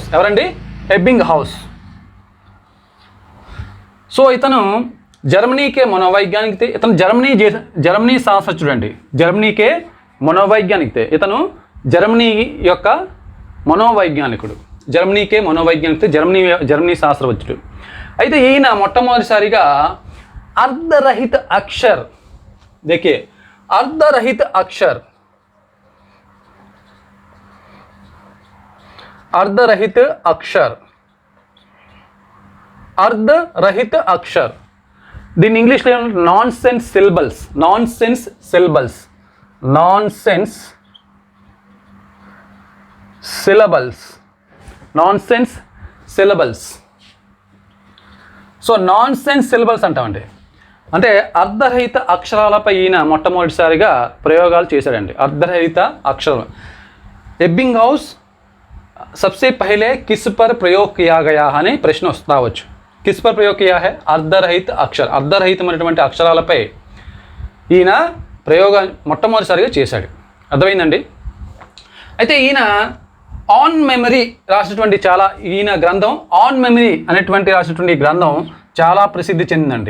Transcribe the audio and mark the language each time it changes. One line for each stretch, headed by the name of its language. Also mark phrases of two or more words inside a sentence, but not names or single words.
Telugu: ఎవరండి? ఎబ్బింగ్హౌస్. సో ఇతను
Hindi: जर्मनी के मनोवैज्ञानिक थे.
Telugu: ఇతను జర్మనీ శాస్త్రజ్ఞుడు అండి.
Hindi: जर्मनी के मनोवैज्ञानिक थे.
Telugu: ఇతను జర్మనీ యొక్క మనోవైజ్ఞానికుడు.
Hindi: जर्मनी के मनोवैज्ञानिक थे.
Telugu: జర్మనీ శాస్త్రజ్ఞుడు. అయితే ఈయన మొట్టమొదటిసారిగా
Hindi: अर्धरहित अक्षर, देखिए अर्धरहित अक्षर, अर्धरहित अक्षर, अर्धरहित अक्षर,
Telugu: దీని ఇంగ్లీష్లో
English: nonsense syllables, nonsense syllables, nonsense syllables, nonsense syllables.
Telugu: సో
English: nonsense syllables
Telugu: అంటామండి. అంటే అర్ధరహిత అక్షరాలపై ఈయన మొట్టమొదటిసారిగా ప్రయోగాలు చేశాడండి. అర్ధరహిత అక్షరం.
Hindi: ఎబ్బింగ్హౌస్ सबसे पहले किस पर प्रयोग किया गया
Telugu: అని ప్రశ్న వస్తావచ్చు.
Hindi: किस पर प्रयोग किया है?
Telugu: అర్ధరహిత అక్షర, అర్ధరహితమైనటువంటి అక్షరాలపై ఈయన ప్రయోగం మొట్టమొదటిసారిగా చేశాడు. అర్థమైందండి? అయితే ఈయన ఆన్ మెమరీ రాసినటువంటి ఈయన గ్రంథం ఆన్ మెమరీ అనేటువంటి రాసినటువంటి ఈ గ్రంథం చాలా ప్రసిద్ధి చెందిందండి.